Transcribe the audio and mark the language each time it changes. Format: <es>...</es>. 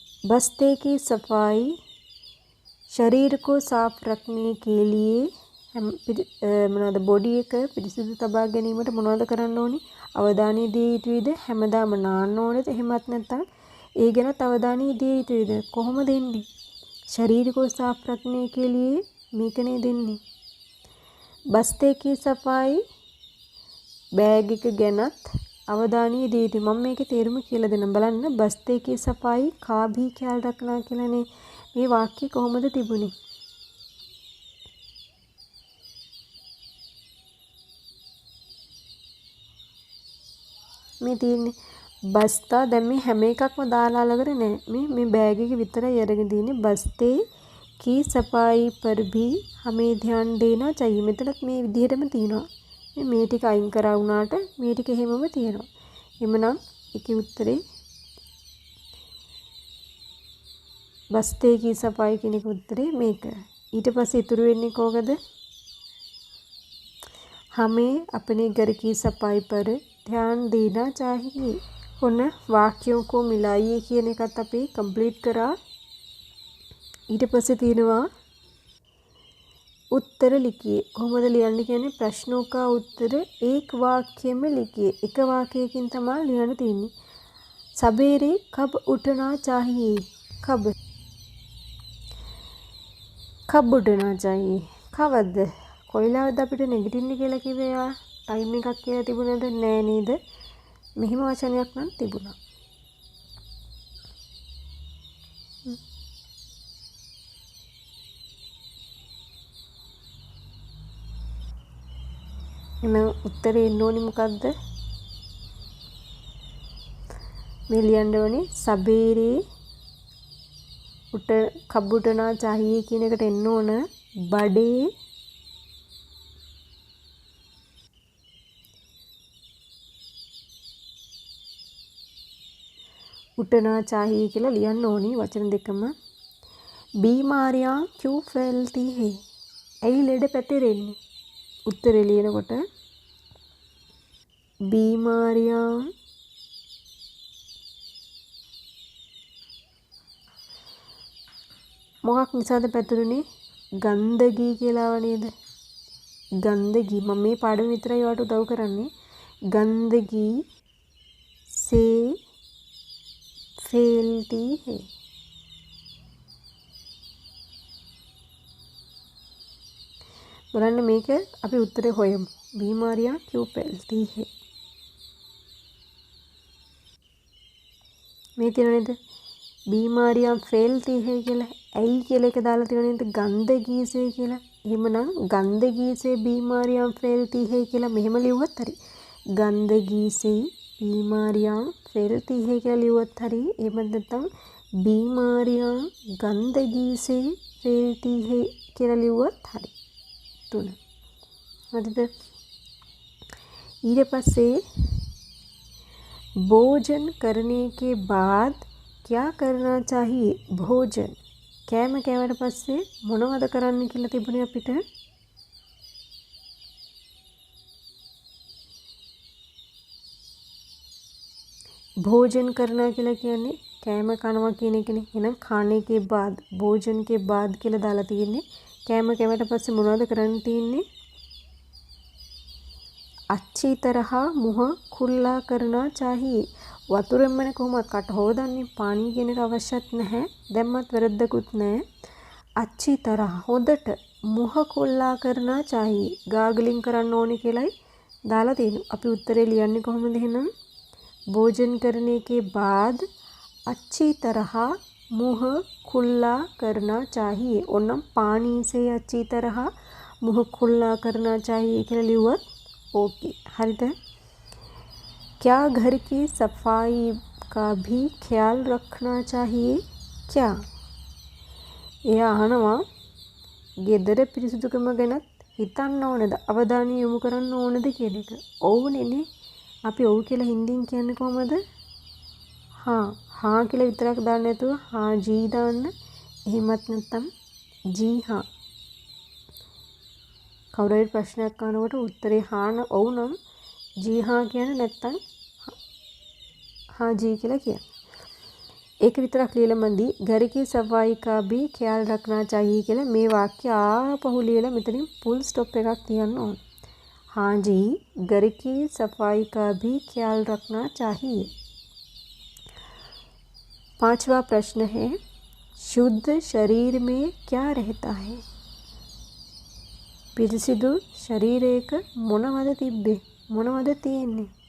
<hi>बस्ते की सफाई शरीर को साफ रखने के लिए.</hi> <si>මොනවාද බොඩි එක පිරිසිදු තබා ගැනීමට මොනවද කරන්න ඕනි? අවධානය දිය යුතුයිද? හැමදාම නාන්න ඕනේද? එහෙමත් නැත්නම් ඒ ගැනත් අවධානය දිය යුතුයිද? කොහොමද දෙන්නේ?</si> <hi>शरीर को साफ रखने के लिए</hi> <si>මේකනේ දෙන්නේ.</si> <hi>बस्ते की सफाई</hi> <si>බෑග් එක ගැනත් අවධානය දිය යුතුයි. මම මේකේ තේරුම කියලා දෙන්නම්. බලන්න.</si> <hi>बस्ते की सफाई का भी ख्याल रखना</hi> <si>කියලානේ මේ වාක්‍ය කොහොමද තිබුණේ? මේ තියෙන්නේ බස්තා. දැන් මේ හැම එකක්ම දාලා අලගර නෑ. මේ බෑග් එක විතරයි අරගෙන තියෙන්නේ. बस्ते</si> <hi>की सफाई पर भी हमें ध्यान देना चाहिए.</hi> <si>මෙතනත් මේ විදිහටම තියෙනවා. මේ ටික අයින් කරා වුණාට මේ ටික එහෙමම තියෙනවා. එමනම් ඒකේ උත්තරේ</si> <hi>बस्ते की सफाई</hi> <si>කියන එක උත්තරේ මේක. ඊට පස්සේ ඉතුරු වෙන්නේ කොහොමද?</si> <hi>हमें अपने घर की सफाई पर ध्यान देना चाहिए.</hi> <si>ඔන්න වාක්‍යෝं</si> <hi>को मिलाइए</hi> <si>කියන එකත් අපි කම්ප්ලීට් කරා. ඊට පස්සේ තියෙනවා</si> <hi>उत्तर लिखिए.</hi> <si>කොහොමද ලියන්නේ කියන්නේ</si> <hi>ප්‍රශ්නෝं का उत्तर एक वाक्य में लिखिए.</hi> <si>එක වාක්‍යයකින් තමයි ලියන්න තියෙන්නේ.</si> <hi>सवेरे कब उठना चाहिए? कब उठना चाहिए?</hi> <si>කවද්ද? කොයිලාවද අපිට නැගිටින්න කියලා කිව්වේ? යා ටයිම් එකක් කියලා තිබුණාද? නෑ නේද? මෙහිම වචනයක් නම් තිබුණා. එහෙනම් උත්තරේ එන්න ඕනේ මොකද්ද? මේ ලියන්න ඕනේ සබේරේ</si> <hi>कब उठना चाहिए</hi> <si>කියන එකට එන්න ඕන බඩේ</si> <hi>उठना चाहिए</hi> <si>කියලා ලියන්න ඕනි වචන දෙකම.</si> <hi>बीमारियां क्यों फैलती है?</hi> <si>ඇයි ලෙඩ පැතිරෙන්නේ? උත්තරේ ලියනකොට बीमारियां මොකක් නිසාද පැතුරුනේ? ගන්ධගී කියලාව නේද? ගන්ධගී මම මේ පාඩම විතරයි ඔයාලට උදව් කරන්නේ.</si> <hi>गंदगी से फैलती है.</hi> <si>බලන්න මේක අපි උත්තරේ හොයමු.</si> <hi>बीमारियां क्यों फैलती है?</hi> <si>මේ තියෙන නේද?</si> <hi>बीमारियां फैलती है කියලා.</hi> <si>ඇයි කියලා එක දාලා තියෙන නේද?</si> <hi>गंदगी से කියලා.</hi> <si>එහෙමනම්</si> <hi>गंदगी से बीमारियां फैलती है</hi> <si>කියලා මෙහෙම ලියුවත් හරි.</si> <hi>गंदगी से बीमारियां फैलती है</hi> <si>කියලා ලියුවත් හරි. එහෙම නැත්නම්</si> <hi>बीमारियां गंदगी से फैलती है</hi> <si>කියලා ලියුවත් හරි. තුන. හරිද? ඊට පස්සේ</si> <hi>भोजन करने के बाद क्या करना चाहिए?</hi> <si>भोजन කෑම කෑවට පස්සේ මොනවද කරන්න කියලා තිබුණේ අපිට?</si> <hi>भोजन करना</hi> <si>කියලා කියන්නේ කෑම කනවා කියන එකනේ. එහෙනම්</si> <hi>खाने के बाद भोजन के बाद</hi> <si>කියලා දාලා තියෙන්නේ. කෑම කෑවට පස්සේ මොනවද කරන්න තියෙන්නේ?</si> <hi>अच्छी तरह मुंह खुला करना चाहिए.</hi> <si>වතුරෙන්මනේ කොහොමද කට හොදන්නේ? පානි කියන එක අවශ්‍යත් නැහැ. දැම්මත් වැරද්දකුත් නැහැ.</si> <hi>अच्छी तरह හොදට मुंह खुला करना चाहिए.</hi> <si>ගාගලින් කරන්න ඕනේ කියලායි දාලා තියෙනවා. අපි උත්තරේ ලියන්නේ කොහොමද එහෙනම්?</si> <hi>भोजन करने के बाद अच्छी तरह मुंह खुला करना चाहिए. ओनम पानी से अच्छी तरह मुंह खुला करना चाहिए</hi> <si>කියලා ලිව්වත්</si> <hi>ओके. हरित क्या घर की सफाई का भी ख्याल रखना चाहिए? क्या?</hi> <si>එයා අහනවා ගෙදර පිරිසිදුකම ගැනත් හිතන්න ඕනද? අවධානය යොමු කරන්න ඕනද කියන එක. ඔව්නේ. අපි ඔව් කියලා හින්දින් කියන්නේ කොහමද? හා කියලා විතරක් දාන්න නැතුව හා ජී දාන්න. එහෙමත් නැත්නම් ජී හා. කවුරු හරි ප්‍රශ්නයක් අහනකොට උත්තරේ හාන ඔව් නම් ජී හා කියන්නේ නැත්නම්</si> <hi>हाँ जी</hi> <si>කියලා කියන්නේ. ඒක විතරක් ලියලා මන්දි</si> <hi>घर की सफाई का भी ख्याल रखना चाहिए</hi> <si>කියලා මේ වාක්‍ය ආපහු ලියලා මෙතනින් full stop එකක් තියන්න ඕන.</si> <hi>हाँ जी घर की सफाई का भी ख्याल रखना चाहिए. पांचवा प्रश्न है शुद्ध शरीर में क्या रहता है?</hi> <si>පිරිසිදු ශරීරයක මොනවද තිබ්බේ? මොනවද තියෙන්නේ?</si>